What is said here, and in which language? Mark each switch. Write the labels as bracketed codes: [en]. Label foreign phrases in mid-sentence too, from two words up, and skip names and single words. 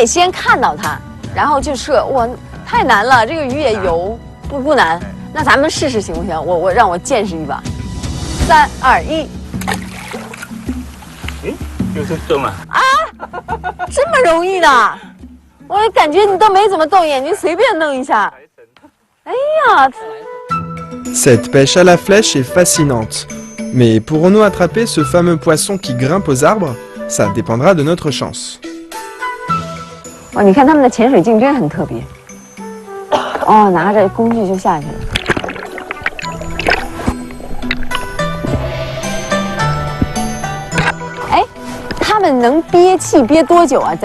[zh] 哦，等于你得先看到它，然后就射。哇， 太难了，这个鱼也游，不难。那咱们试试行不行？让我见识一把。3、2、1。就是动了。这么容易的？我感觉你都没怎么动眼睛，随便弄一下。哎呀！ [fr] Cette pêche à la flèche est fascinante. Mais pourrons-nous attraper ce fameux poisson qui grimpe aux arbres? Ça dépendra de notre chance. [zh] 哇，你看他们的潜水镜真很特别。哦，拿着工具就下去了。哎，他们能憋气憋多久啊？